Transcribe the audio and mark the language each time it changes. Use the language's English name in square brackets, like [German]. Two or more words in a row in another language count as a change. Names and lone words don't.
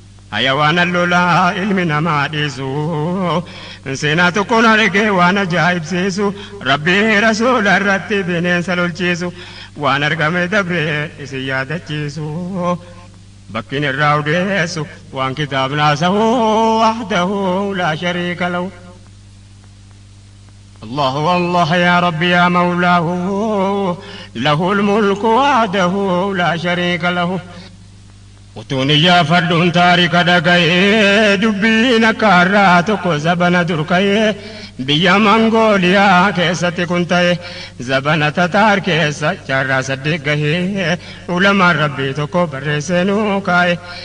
[Oromo] Hayawaan allolaa ilmi namaa dhiisu, seenaa tokkoon argee waan ajaa'ibsiisu, Rabbii Rasuula irratti bineensa lolchiisu, waan argame dabree isin yaadachiisu. Bakkiin irraa odeessu, waan kitaabnaa sa'u [Arabic] وحده لا شريك له. الله والله يا ربي يا مولاه له الملك وحده لا شريك له. [Oromo] Utuun iyyaafadhuun taarika dhaga'ee dubbiin akka har'aa tokko zabana dur ka'ee biyya Mangooliyaa keessatti kun ta'e zabana Tataar keessa jaarraa saddeet gahee ulamaan Rabbii tokko barreessee nuu kaa'e.